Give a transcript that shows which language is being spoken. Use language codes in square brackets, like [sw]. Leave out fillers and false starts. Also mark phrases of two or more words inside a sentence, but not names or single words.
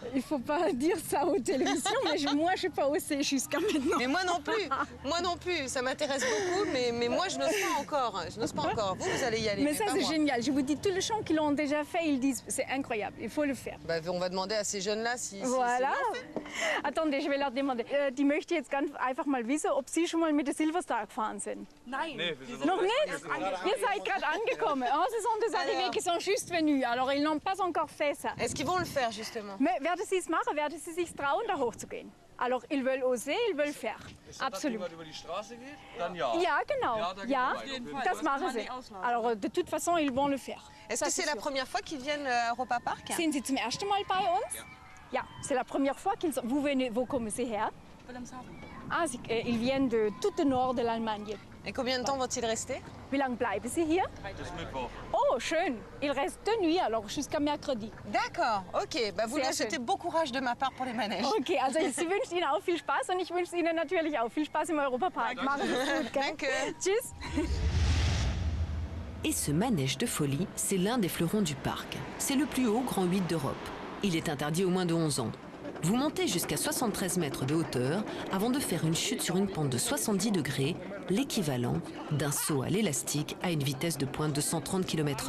[fr] Il ne faut pas dire ça aux télévisions, mais moi je n'ai pas osé jusqu'à maintenant. Mais moi non plus. Moi non plus. Ça m'intéresse beaucoup, mais moi je n'ose pas encore. Je n'ose pas encore. Vous allez y aller. Mais ça c'est génial. Je vous dis, tous les gens qui l'ont déjà fait, ils disent c'est incroyable. Il faut le faire. Bah, on va demander à ces jeunes-là si voilà. Attendez, je vais leur demander. [de] Die möchte jetzt ganz einfach mal wissen, ob Sie schon mal mit der Silverstar gefahren sind. Nein. Nee, noch nicht? Ihr seid gerade angekommen. [fr] Oh, ce sont des arrivés qui sont juste venus. Alors, ils n'ont pas encore fait ça. Est-ce qu'ils vont le faire, justement? [de] Mais werden Sie es machen? Werden Sie sich trauen, da hochzugehen? [fr] Alors, ils veulent oser, ils veulent faire. Absolument. [de] Wenn man über die Straße geht, dann ja. Ja, genau. Ja, das machen sie. [fr] Alors, de toute façon, ils vont le faire. Est-ce que c'est la première fois qu'ils viennent à Europa Park? [de] Sind Sie zum ersten Mal bei uns? Ja, [fr] c'est la première fois qu'ils sont... [de] Wo kommen Sie her? [fr] Ah, ils viennent de tout le nord de l'Allemagne. Et combien de temps vont-ils rester? [de] Wie lange bleiben Sie hier? Bis Mittwoch. Oh, schön. [fr] Il reste 2 nuits, alors jusqu'à mercredi. D'accord, ok. Bah, vous leur souhaitez bon courage de ma part pour les manèges. [de] Ok, also sie wünscht Ihnen auch viel Spaß und ich wünsche Ihnen natürlich auch viel Spaß im Europapark. Machen Sie es gut, gell? Danke. Tschüss. [fr] Et ce manège de folie, c'est l'un des fleurons du parc. C'est le plus haut grand 8 d'Europe. Il est interdit aux moins de 11 ans. Vous montez jusqu'à 73 mètres de hauteur avant de faire une chute sur une pente de 70 degrés, l'équivalent d'un saut à l'élastique à une vitesse de pointe de 130 km/h.